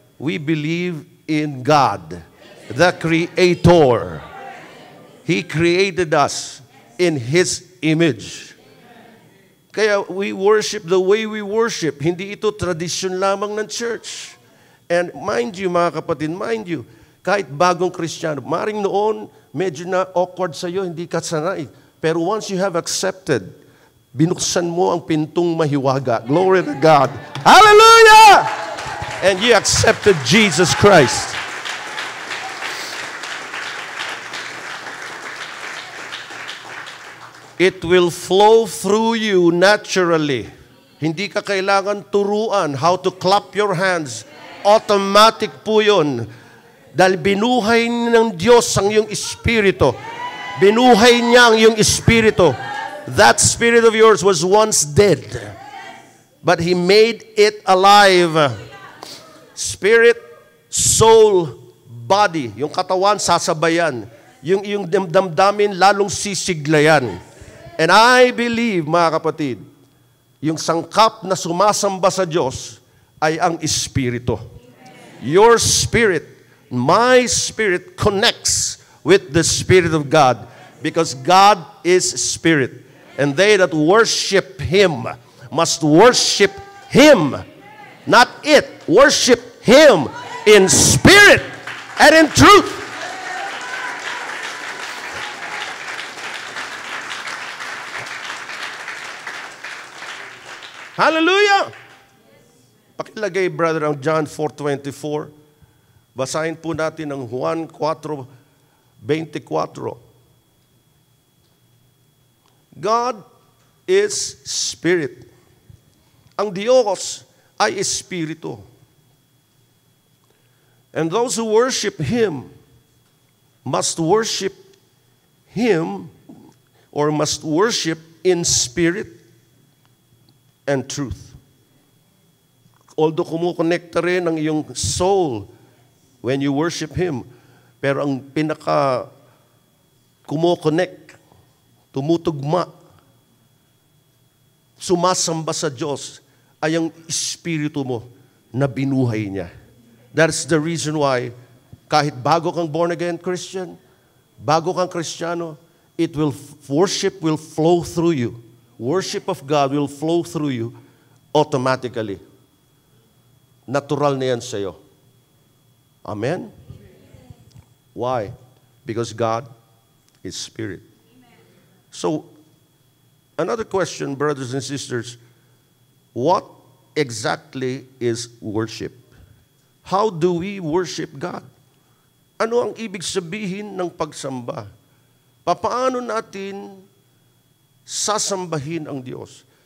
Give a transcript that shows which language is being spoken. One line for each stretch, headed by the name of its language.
English: We believe in God, the Creator. He created us in His image. Kaya we worship the way we worship.
Filipino: Hindi ito tradisyon lamang ng church.
English: And mind you,
Filipino: mga kapatid, kahit bagong Kristiyano, maring noon, medyo na awkward sa'yo, hindi ka sanay. Pero
English: once you have accepted
Filipino: binuksan mo ang pintong mahiwaga.
English: Glory to God. Hallelujah! And you accepted Jesus Christ. It will flow through you naturally.
Filipino: Hindi ka kailangan turuan
English: how to clap your hands.
Filipino: Automatic po yun. Dahil binuhay ng Diyos ang iyong espiritu. Binuhay niya ang iyong espiritu.
English: That spirit of yours was once dead. But He made it alive. Spirit, soul, body.
Filipino: Yung katawan, sasabayan. Yung damdamin, lalong sisiglayan.
English: And I believe,
Filipino: mga kapatid, yung sangkap na sumasamba sa Diyos ay ang Espiritu.
English: Your spirit, my spirit connects with the Spirit of God because God is Spirit. And they that worship Him must worship Him, not it. Worship Him in spirit and in truth.
Filipino: Hallelujah! Pakilagay, brother, ang John 4:24. Basahin po natin ang Juan 4:24.
English: God is Spirit.
Filipino: Ang Diyos ay Espiritu.
English: And those who worship Him must worship Him or must worship in spirit and truth.
Filipino: Although kumukonekta rin ang iyong soul
English: when you worship Him,
Filipino: pero ang pinaka kumukonect, tumutugma, sumasamba sa Diyos ay ang espiritu mo na binuhay niya.
English: That's the reason why
Filipino: kahit bago kang born again Christian, bago kang Kristiyano,
English: worship will flow through you. Worship of God will flow through you automatically.
Filipino: Natural na yan sa'yo. Amen? Why?
English: Because God is Spirit. So, another question, brothers and sisters, what exactly is worship? How do we worship God?
Filipino: Ano ang ibig sabihin ng pagsamba? Paano natin sasambahin ang Diyos?